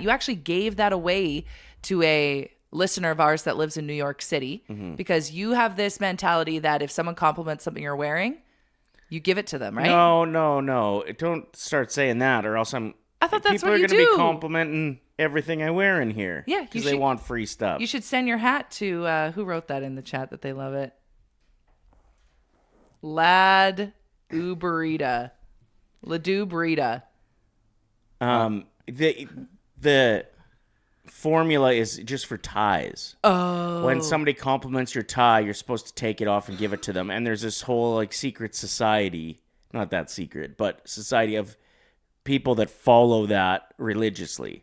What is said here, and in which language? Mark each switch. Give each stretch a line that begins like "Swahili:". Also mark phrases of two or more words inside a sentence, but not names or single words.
English: You actually gave that away to a listener of ours that lives in New York City because you have this mentality that if someone compliments something you're wearing, you give it to them, right? No. Don't start saying that, or else I thought that's people what are you gonna do. be complimenting everything I wear in here. Yeah, because they want free stuff. You should send your hat to who wrote that in the chat that they love it. Lad Uberita. Ladubrita. The formula is just for ties. Oh. When somebody compliments your tie, you're supposed to take it off and give it to them. And there's this whole like secret society, not that secret, but society of people that follow that religiously.